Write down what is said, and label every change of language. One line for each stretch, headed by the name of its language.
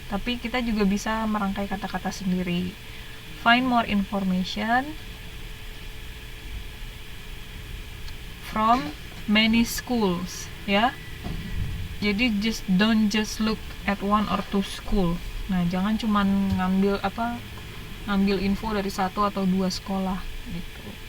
Indonesian: Tapi kita juga bisa merangkai kata-kata sendiri.
English: Find more information from many schools
Indonesian: ya. Jadi
English: don't just look at 1 or 2 school.
Indonesian: Nah, jangan cuma ngambil info dari 1 atau 2 sekolah gitu.